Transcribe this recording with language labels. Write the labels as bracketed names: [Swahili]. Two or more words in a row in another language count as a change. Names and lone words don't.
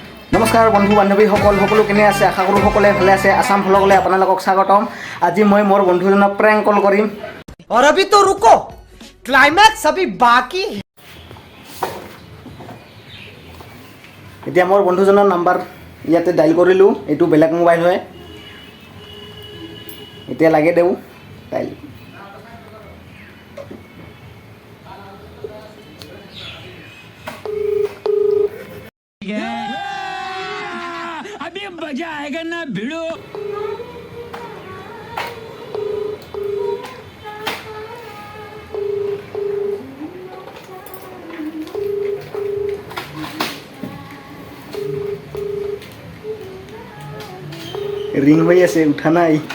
[Assamese] নমস্কাৰ বন্ধু বান্ধৱীসকল, সকলো কেনে আছে? আশা কৰোঁ সকলোৱে ভালে আছে। আসাম ভ্লগলৈ আপোনালোকক স্বাগতম। আজি মই মোৰ বন্ধুজনক [English] prank call [Assamese] কৰিম। [Hindi] और अभी तो रुको, क्लाइमैक्स अभी बाकी है। [Assamese] এতিয়া মোৰ বন্ধুজনৰ নাম্বাৰ ইয়াতে ডাইল কৰিলোঁ। এইটো বেলেগ মোবাইল হয়। এতিয়া লাগে দেওঁ ডাইল। [Hindi] अभी मजा आएगा ना भिड़ो। [Assamese] ৰিং হৈ আছে, উঠা নাই।